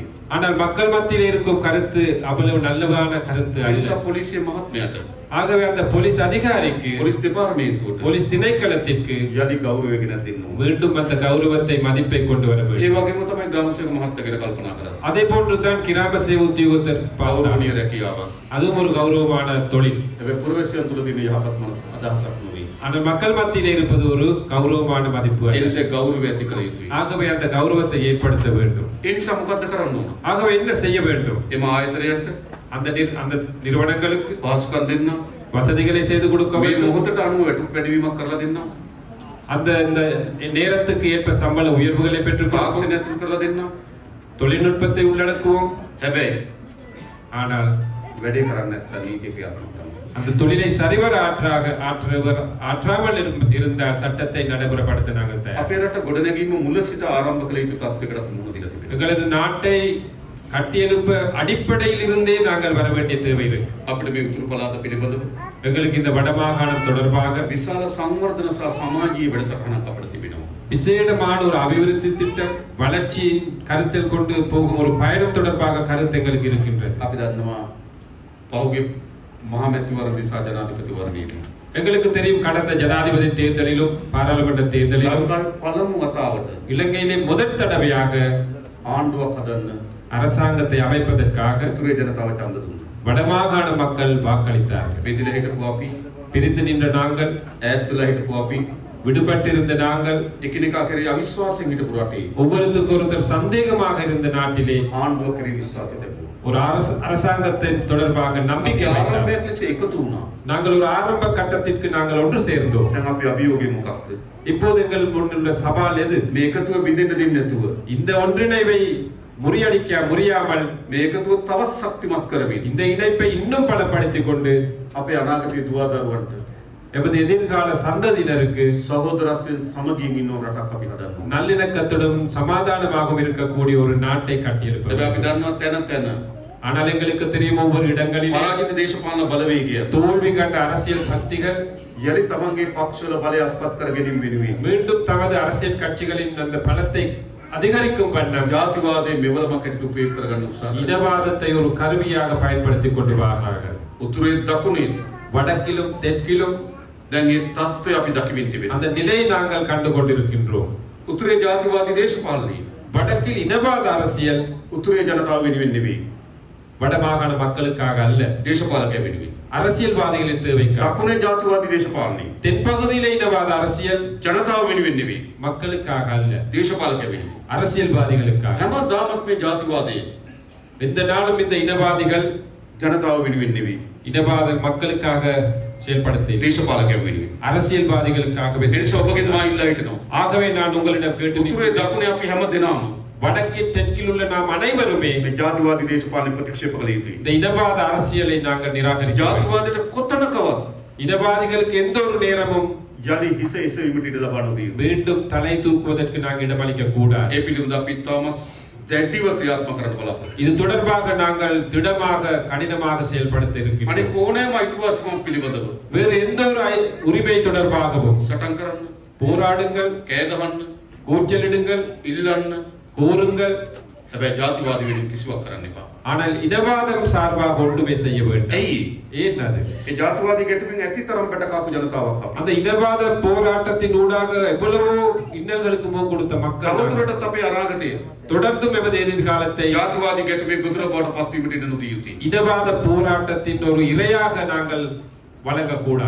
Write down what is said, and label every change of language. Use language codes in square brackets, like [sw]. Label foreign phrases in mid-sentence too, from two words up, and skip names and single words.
[ta] ஆனால் மக்கள் மத்தியில் இருக்கும் கருத்து அவ்வளவு நல்லவான கருத்து [si] ඒ නිසා [ta] அல்ல. [si] පොලිසිය මහත්මයාට, [ta] ஆகவே அந்த போலீஸ் அதிகாரிக்கு [si] පොලිස් දෙපාර්තමේන්තුවට [ta] போலீஸ் திணைக்களத்திற்கு [si] යලි ගෞරවය ගෙනත් දෙන්න ඕන. [ta] மீண்டும் அந்த கௌரவத்தை மதிப்பை கொண்டு வர [si] ඒ [ta] வேண்டும். [si] වගේම තමයි ග්‍රාමසේවක මහත්තයා ගැන කල්පනා කරන්නේ. [ta] அதே போன்றுதான் கிராம சேவை உத்தியோகத்தர் பார்த்தார். [si] ගෞරවනීය රැකියාවක්. [ta] அதுவும் ஒரு கௌரவமான தொழில். [si] හැබැයි පුරවැසියන් තුළ තියෙන යහපත් මනස අදහසක් නොවේ. [ta] ஆனால் மக்கள் மத்தியில் இருப்பது ஒரு கௌரவமான மதிப்பு [si] ඒ [ta] அல்ல. [si] නිසා ගෞරවය ඇති කළ යුතුයි. [ta] ஆகவே அந்த கௌரவத்தை ஏற்படுத்த வேண்டும். [si] ඒ නිසා මොකද්ද කරන්න ඕන? [ta] ஆகவே என்ன செய்ய வேண்டும்? [si] එම ආයතනයන්ට [ta] அந்த நிறுவனங்களுக்கு [si] පහසුකම් දෙන්න, [ta] வசதிகளை செய்து கொடுக்க [si] මේ [ta] வேண்டும். [si] මොහොතට අනුව වැඩිවීමක් කරලා දෙන්න, [ta] அந்த இந்த நேரத்துக்கு ஏற்ப சம்பள உயர்வுகளை பெற்றுக் கொடுப்போம். [si] තාක්ෂණය ඇතුළු කරලා දෙන්න. [ta] தொழில்நுட்பத்தை உள்ளடக்குவோம். [si] හැබැයි [ta] ஆனால் [si] වැඩේ කරන්නේ නැත්නම් නීතිය ක්‍රියාත්මක කරන්න. [ta] அந்த தொழிலை சரிவர ஆற்றாமல் இருந்தால் சட்டத்தை நடைமுறைப்படுத்த நாங்கள் தயார். [si] අපේ රට ගොඩනැගීම මුල සිට ආරම්භ කළ යුතු තත්ත්වයකට මුහුණ දීලා තිබෙනවා. [ta] எங்களது நாட்டை கட்டியெழுப்ப அடிப்படையில் இருந்தே நாங்கள் வர வேண்டிய தேவை இருக்கு. [si] අපිට මේ උතුරු පළාත පිළිබඳව [ta] எங்களுக்கு இந்த வடமாகாணம் தொடர்பாக [si] විශාල සංවර්ධන සහ සමාජීය වැඩසටහනක් අපිට තිබෙනවා. [ta] விசேடமான ஒரு அபிவிருத்தி திட்டம், வளர்ச்சியின் கருத்தில் கொண்டு போகும் ஒரு பயணம் தொடர்பாக கருத்து எங்களுக்கு இருக்கின்றது. [si] අපි දන්නවා පහුගිය මහමැතිවරණ දිසා ජනාධිපතිවරණයේදී [ta] எங்களுக்கு தெரியும் கடந்த ஜனாதிபதி தேர்தலிலும் பாராளுமன்ற தேர்தலிலும் [si] ලංකාවේ පළමු වතාවට [ta] இலங்கையிலே முதல் தடவையாக [si] ආණ්ඩුවක් හදන්න [ta] அரசாங்கத்தை அமைப்பதற்காக [si] උතුරේ ජනතාව ඡන්ද දුන්නා. [ta] வடமாகாண மக்கள் வாக்களித்தார்கள். [si] බෙදලා හිටපු අපි, [ta] பிரிந்து நின்ற நாங்கள், [si] ඈත් වෙලා හිටපු අපි, [ta] விடுபட்டிருந்த நாங்கள், [si] එකිනෙකා කෙරෙහි අවිශ්වාසයෙන් හිටපු රටේ [ta] ஒவ்வொருத்தருக்கு ஒருத்தர் சந்தேகமாக இருந்த நாட்டிலே [si] ආණ්ඩුව කෙරෙහි විශ්වාසය තිබුණා. [ta] ஒரு அரசாங்கத்தை தொடர்பாக நம்பிக்கை [si] අපි [ta] வைத்தார்கள். [si] ආරම්භයක් ලෙස එකතු වුණා. [ta] நாங்கள் ஒரு ஆரம்ப கட்டத்திற்கு நாங்கள் ஒன்று சேர்ந்தோம். [si] දැන් අපි අභියෝගය මොකක්ද? [ta] இப்போது எங்கள் முன்னுள்ள சவால் எது? [si] මේ එකතුව බිඳෙන්න දෙන්නේ නැතුව [ta] இந்த ஒன்றிணைவை முறியடிக்க முடியாமல் [si] මේ එකතුව තවත් ශක්තිමත් කරමින් [ta] இந்த இணைப்பை இன்னும் பலப்படுத்திக் கொண்டு [si] අපේ අනාගතයේ දුවා දරුවන්ට [ta] எமது எதிர்கால சந்ததியினருக்கு [si] සහෝදරත්වයෙන් සමගියෙන් ඉන්න රටක් අපි හදන්න ඕනේ. [ta] நல்லிணக்கத்துடன் சமாதானமாகவும் இருக்கக்கூடிய ஒரு நாட்டை கட்டியிருப்பது. [si] හැබැයි අපි දන්නවා තැන තැන [ta] ஆனால் எங்களுக்கு தெரியும் ஒவ்வொரு இடங்களில் [si] පරාජිත දේශපාලන බලවේගය [ta] தோல்வி கண்ட அரசியல் சக்திகள் [si] යලි තමන්ගේ පක්ෂවල බලය අත්පත් කර ගැනීම වෙනුවෙන් [ta] மீண்டும் தமது அரசியல் கட்சிகளின் அந்த பலத்தை அதிகரிக்கும் வண்ணம் [si] ජාතිවාදයේ මෙවලමක් ඇටියට උපයෝග කරගන්න උත්සාහ කරනවා. [ta] இனவாதத்தை ஒரு கருவியாக பயன்படுத்திக் கொண்டு வரார்கள். [si] උතුරේ දකුණේ [ta] வடக்கிலும் தெற்கிலும் [si] දැන් මේ தত্ত্বය අපි දකිමින් තිබෙනවා. [ta] அந்த நிலையை நாங்கள் கண்டு கொண்டிருக்கின்றோம். [si] උතුරේ ජාතිවාදී දේශපාලනය [ta] வடக்கில் இனவாத அரசியல் [si] උතුරේ ජනතාව වෙනුවෙන් නෙවෙයි. [ta] வடமாகாண மக்களுக்காக அல்ல, [si] දේශපාලකයා වෙනුවෙන්. [ta] அரசியல்வாதிகளின் தேவைக்காக. [si] දකුණේ ජාතිවාදී දේශපාලනය [ta] தென்பகுதியிலே இனவாத அரசியல் [si] ජනතාව වෙනුවෙන් නෙවෙයි. [ta] மக்களுக்காக அல்ல, [si] දේශපාලකයා වෙනුවෙන්. [ta] அரசியல்வாதிகளுக்காக. [si] හැමදාමත් මේ ජාතිවාදයේ [ta] எந்த நாளும் இந்த இனவாதிகள் [si] ජනතාව වෙනුවෙන් නෙවෙයි. [ta] இனவாத மக்களுக்காக செயல்படுத்தி [si] දේශපාලකයා වෙනුවෙන්. [ta] அரசியல்வாதிகளுக்காகவே [si] එනිසා ඔබගෙන් මා ඉල්ලා හිටිනවා. [ta] ஆகவே நான் உங்களிடம் கேட்டு [si] උතුරේ දකුණේ අපි හැමදෙනාම [ta] வடக்கில் தெற்கில் உள்ள நாம் அனைவருமே [si] මේ ජාතිවාදී දේශපාලන ප්‍රතික්ෂේප කළ යුතුයි. [ta] இந்த இனவாத அரசியலை நாங்கள் நிராகரிக்கிறோம். [si] ජාතිවාදයට කොතනකවත් [ta] இனவாதிகளுக்கு எந்த ஒரு நேரமும் [si] යලි හිස එසවීමට ඉඩ ලබා නොදී. [ta] மீண்டும் தலை தூக்குவதற்கு நாங்கள் இடமளிக்க கூடாது. [si] ඒ පිළිබඳව අපි තාමත් දැඩිව ක්‍රියාත්මක කරන්න බලාපොරොත්තු. [ta] இது தொடர்பாக நாங்கள் திடமாக கடினமாக செயல்படுத்த இருக்கின்றோம். [si] අනික ඕනෑම අයිතිවාසිකම් පිළිබඳව [ta] வேறு எந்த ஒரு உரிமை தொடர்பாகவும் [si] සටන් කරන්න, [ta] போராடுங்கள், [si] කෑ ගහන්න, [ta] கூச்சலிடுங்கள், [si] ඉල්ලන්න. [ta] கூறுங்கள். [si] හැබැයි ජාතිවාදී වෙනුවෙන් කිසිවක් කරන්න එපා. [ta] ஆனால் இனவாதம் சார்பாக ஒன்றுமே செய்ய வேண்டும். [si] ඇයි? [ta] ஏன் அது? [si] ඒ ජාතිවාදී ගැටුමින් ඇති තරම් බඩ කාපු ජනතාවක් අපි. [ta] அந்த இனவாத போராட்டத்தின் ஊடாக எவ்வளவோ இன்னல்களுக்கு முகம் கொடுத்த மக்கள் [si] තවදුරටත් අපේ අනාගතය [ta] தொடர்ந்தும் எமது எதிர்காலத்தை [si] ජාතිවාදී ගැටුමේ ගොදුර බවට පත්වීමට ඉඩ නොදී යුතුයි. [ta] இனவாத போராட்டத்தின் ஒரு இரையாக நாங்கள் வழங்கக்கூடாது.